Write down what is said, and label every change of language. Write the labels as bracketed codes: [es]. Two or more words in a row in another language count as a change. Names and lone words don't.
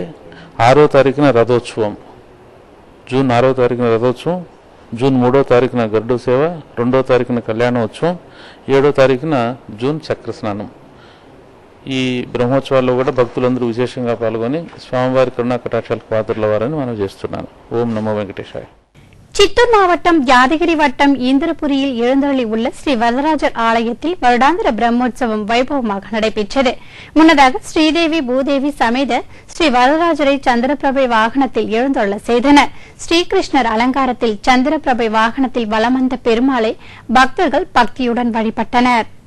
[te] 6వ తారీఖున రథోత్సవం, జూన్ 6వ తారీఖున రథోత్సవం, జూన్ 3వ తారీఖున గరుడ సేవ, 2వ తారీఖున కళ్యాణోత్సవం, 7వ తారీఖున జూన్ చక్రస్నానం. ఈ బ్రహ్మోత్సవాల్లో కూడా భక్తులందరూ విశేషంగా పాల్గొని స్వామివారి కరుణా కటాక్షాలకు పాత్రలవ్వాలని మనం చేస్తున్నాను. ఓం నమో వెంకటేశాయ. [ta] சித்தூர் மாவட்டம் யாதகிரி வட்டம் இந்திரபுரியில் எழுந்தருளி உள்ள ஸ்ரீ வரதராஜர் ஆலயத்தில் வருடாந்திர பிரம்மோற்சவம் வைபவமாக நடைபெற்றது. முன்னதாக ஸ்ரீதேவி பூதேவி சமேத ஸ்ரீ வரதராஜரை சந்திரபிரபை வாகனத்தில் எழுந்தருள செய்தனர். ஸ்ரீகிருஷ்ணர் அலங்காரத்தில் சந்திரபிரபை வாகனத்தில் வலம் வந்த பெருமாளை பக்தர்கள் பக்தியுடன் வழிபட்டனர்.